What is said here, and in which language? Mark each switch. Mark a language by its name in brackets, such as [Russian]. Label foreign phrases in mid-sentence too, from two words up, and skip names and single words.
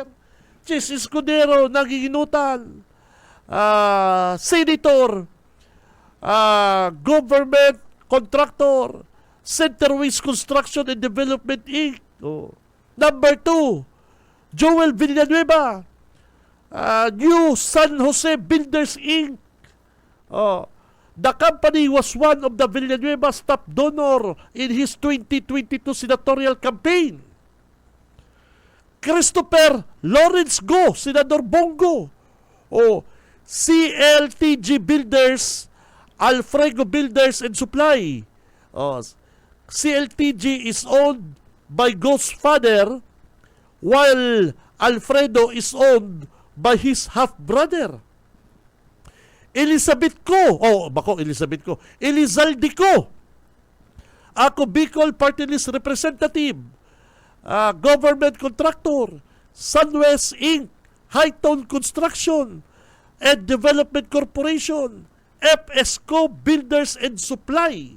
[English] Chis Escudero, nagiginutan. Senator, government contractor, Centerways Construction and Development Inc. Number 2, Joel Villanueva, New San Jose Builders Inc. The company was one of the Villanueva's top donor in his 2022 senatorial campaign. Christopher Lawrence Go, Senador Bongo. CLTG Builders, Alfredo Builders and Supply. CLTG is owned by Go's father, while Alfredo is owned by his half-brother. Elizaldico. Ako Bicol Party List Representative, Government Contractor, Sunwest Inc., Hightone Construction and Development Corporation, FSCO Builders and Supply.